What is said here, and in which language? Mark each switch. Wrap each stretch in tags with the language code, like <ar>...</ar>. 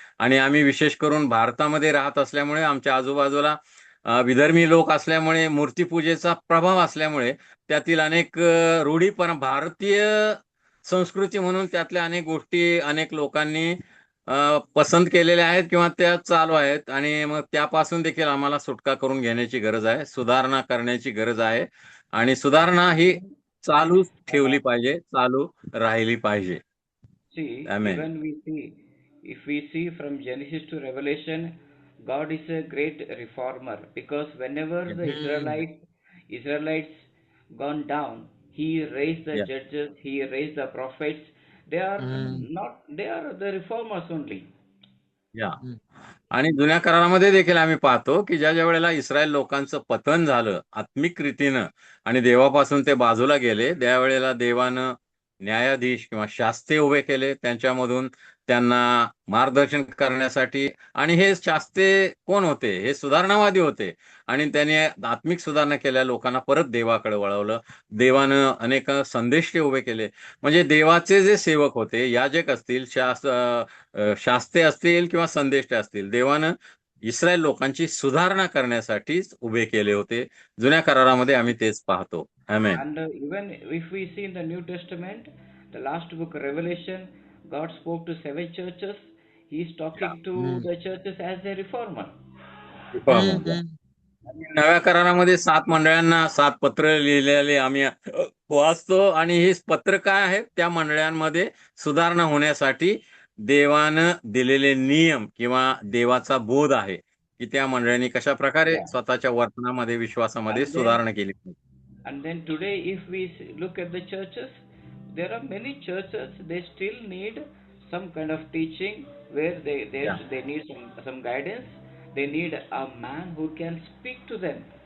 <mr>आणि आम्ही विशेष करून भारतामध्ये राहत असल्यामुळे आमच्या आजूबाजूला विधर्मी लोक असल्यामुळे, मूर्तीपूजेचा प्रभाव असल्यामुळे त्यातील अनेक रूढी पण भारतीय संस्कृती म्हणून त्यातल्या अनेक गोष्टी अनेक लोकांनी पसंत केलेल्या आहेत किंवा त्या चालू आहेत. आणि मग त्यापासून देखील आम्हाला सुटका करून घेण्याची गरज आहे. सुधारणा करण्याची गरज आहे. आणि सुधारणा ही चालूच ठेवली पाहिजे, चालू राहिली पाहिजे.</mr> <en>See,</en> <mr>amen.</mr> <en>even if we see from Genesis to Revelation, God is a great reformer because whenever Yeah. the Israelites gone down, He raised the Yeah. judges, He raised the prophets. They are Mm, not, they are the reformers only.</en> <mr>या mm, आणि जुन्या करारामध्ये देखील आम्ही पाहतो की ज्या वेळेला इस्रायल लोकांचं पतन झालं आत्मिक रीतीनं आणि देवापासून ते बाजूला गेले, त्यावेळेला देवानं न्यायाधीश किंवा शास्ते उभे केले, त्यांच्यामधून त्यांना मार्गदर्शन करण्यासाठी. आणि हे शास्ते कोण होते? हे सुधारणावादी होते आणि त्यांनी आत्मिक सुधारणा केल्या, लोकांना परत देवाकडे वळवलं. देवानं अनेक संदेश ते उभे केले. म्हणजे देवाचे जे सेवक होते, याजक असतील, शास्ते असतील किंवा संदेष्टे असतील, देवानं इस्रायल लोकांची सुधारणा करण्यासाठीच उभे केले होते. जुन्या करारामध्ये आम्ही तेच पाहतो. आमेन.</mr> <en>And even if we see in the New Testament, the last book, Revelation, God spoke to 7 churches. He's talking to Mm. the churches as a reformer. Mhm.</en> <mr>आणि नव्या करारामध्ये 7 मंडळांना 7 पत्र लिहिलेले आम्ही वाचतो. आणि ही पत्र काय आहेत? त्या मंडळांमध्ये सुधारणा होण्यासाठी देवानं दिलेले नियम किंवा देवाचा बोध आहे की त्या मंडळांनी कशा प्रकारे</mr> <en>Yeah.</en> <mr>स्वतःच्या वर्तनामध्ये, विश्वासामध्ये</mr> <en>And then,</en> <mr>सुधारणा केली.</mr> <en>and then today, if we look at the churches, there are many churches. They still need some kind of teaching where Yeah. they need some guidance. They need a man who can speak to them.</en>